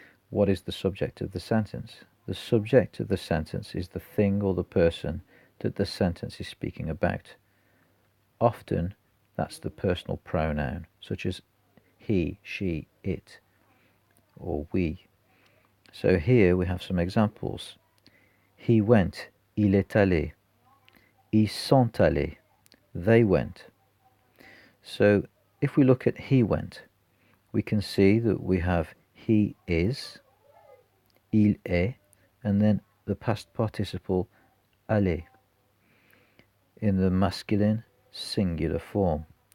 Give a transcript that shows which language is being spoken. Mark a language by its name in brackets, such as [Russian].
[English] What is the subject of the sentence? The subject of the sentence is the thing or the person that the sentence is speaking about. Often that's the personal pronoun, such as he, she, it, or we. So here we have some examples. He went, [French] il est allé. Ils sont allés, [English] they went. So if we look at he went, we can see that we have he is, [French] il est, [English] and then the past participle aller in the masculine singular form.